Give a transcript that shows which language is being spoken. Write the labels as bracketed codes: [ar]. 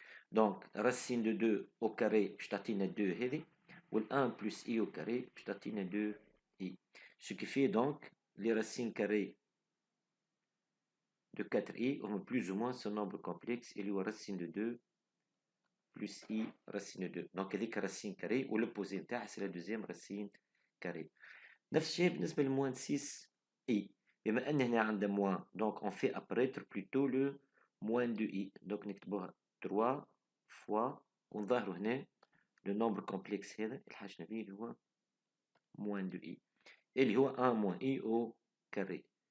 [fr] Donc racine de 2 au carré [ar] باش تعطينا 2 هذه وال [fr] 1 plus i au carré باش تعطينا 2i, ce qui fait donc les racines carrées de 4i ont plus ou moins ce nombre complexe [ar] اللي هو [fr] racine de 2 plus i racine de 2. Donc هذيك racine carrée و l'opposé [ar] نتاعها [fr] c'est la deuxième racine carrée. [ar] نفس الشيء بالنسبة ل moins 6i. بما ان هنا عندنا [fr] moins donc on fait apparaître plutôt le moins 2i. Donc [ar] نكتبوها [fr] 3 fois [ar] ونظهروا هنا [fr] le nombre complexe [ar] هذا الحاجة به اللي هو [fr] moins 2i اللي هو 1 moins i au carré.